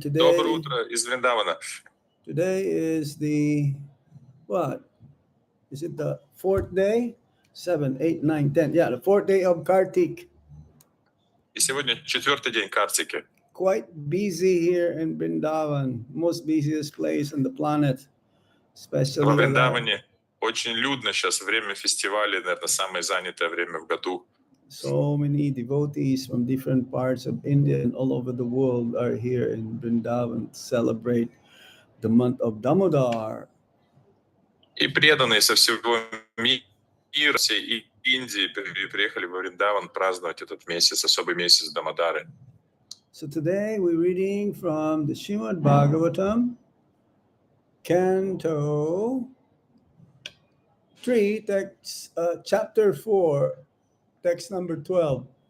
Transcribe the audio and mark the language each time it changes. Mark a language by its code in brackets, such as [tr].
[ru] Доброе утро из Вриндавана. [en] Today is the, what? Is it the 4th day? 7, 8, 9, 10. Yeah, the 4th day of Kartik. [ru] И сегодня 4-й день Картики. [en] Quite busy here in Vrindavan, most busiest place on the planet. Especially [ru] Во Вриндаване очень людно сейчас, время фестиваля, наверное, самое занятое время в году. [en] So many devotees from different parts of India and all over the world are here in Vrindavan to celebrate the month of Damodar. [ru] И преданные со всего мира, всей Индии приехали во Вриндаван праздновать этот месяц, особый месяц Дамодары. [en] So today we're reading from the S.Bhagavatam, Canto 3, text, chapter 4, text number 12.